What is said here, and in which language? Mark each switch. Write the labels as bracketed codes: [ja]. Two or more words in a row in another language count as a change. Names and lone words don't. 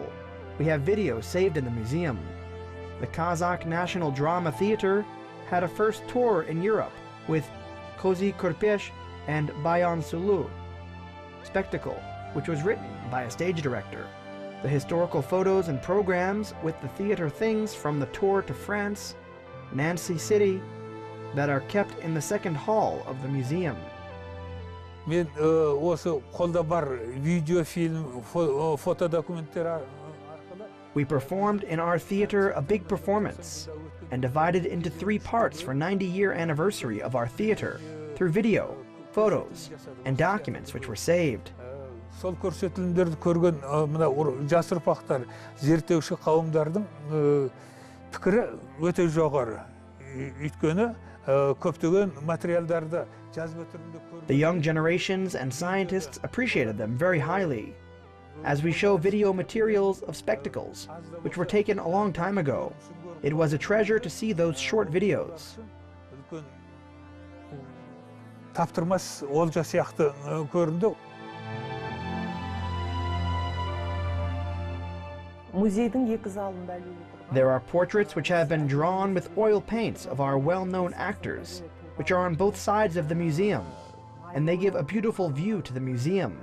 [en] We have videos saved in the museum. The Kazakh National Drama Theater had a first tour in Europe with Kozy Korpesh and Bayan Sulu spectacle, which was written by a stage director. The historical photos and programs with the theater things from the tour to France, Nancy City, that are kept in the second hall of the museum. [kk] Мен осы қолда бар видеофильм, фотодокументтер. [en] We performed in our theater a big performance and divided into 3 parts for 90-year anniversary of our theater through video, photos, and documents which were saved. [kk] Сол көрсетілімдерді көрген мына жас ұрпақтар, зерттеуші қауымдардың пікірі өте жоғары. Өйткені көптеген материалдарды жазба түрінде көрген. [en] The young generations and scientists appreciated them very highly, as we show video materials of spectacles which were taken a long time ago. It was a treasure to see those short videos. [kk] Таптырмас олжа сияқты көрінді. [en] There are portraits which have been drawn with oil paints of our well-known actors, which are on both sides of the museum, and they give a beautiful view to the museum.